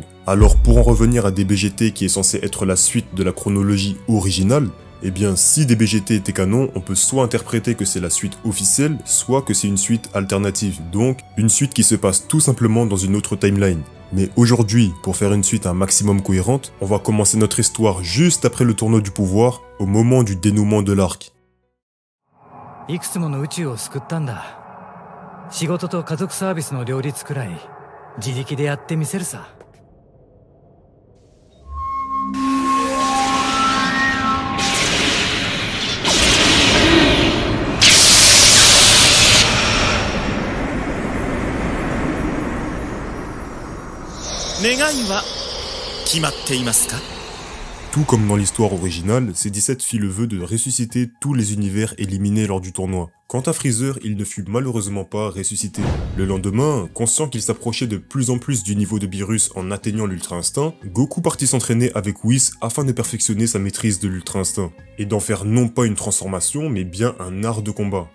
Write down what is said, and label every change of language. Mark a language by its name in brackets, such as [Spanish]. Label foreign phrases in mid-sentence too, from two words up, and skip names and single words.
[French] Alors pour en revenir à DBGT qui est censé être la suite de la chronologie originale, eh bien si DBGT était canon, on peut soit interpréter que c'est la suite officielle, soit que c'est une suite alternative, donc une suite qui se passe tout simplement dans une autre timeline. Mais aujourd'hui, pour faire une suite un maximum cohérente, on va commencer notre histoire juste après le tournoi du pouvoir, au moment du dénouement de l'arc. [Japanese] いくつもの宇宙を救ったんだ。仕事と家族サービスの両立くらい自力でやってみせるさ。願いは決まっていますか？ [French] Tout comme dans l'histoire originale, C17 fit le vœu de ressusciter tous les univers éliminés lors du tournoi. Quant à Freezer, il ne fut malheureusement pas ressuscité. Le lendemain, conscient qu'il s'approchait de plus en plus du niveau de Beerus en atteignant l'Ultra Instinct, Goku partit s'entraîner avec Whis afin de perfectionner sa maîtrise de l'Ultra Instinct, et d'en faire non pas une transformation, mais bien un art de combat.